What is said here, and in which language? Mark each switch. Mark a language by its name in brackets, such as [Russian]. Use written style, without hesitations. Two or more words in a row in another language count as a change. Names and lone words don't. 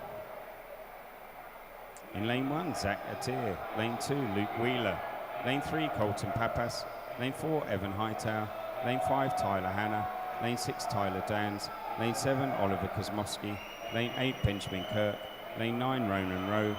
[English] In lane 1, Zach Atir. Lane 2, Luke Wheeler. Lane 3, Colton Papas. Lane 4, Evan Hightower. Lane 5, Tyler Hanna. Lane 6, Tyler Dans. Lane 7, Oliver Kosmowski. Lane 8, Benjamin Kirk. Lane 9, Ronan Rowe.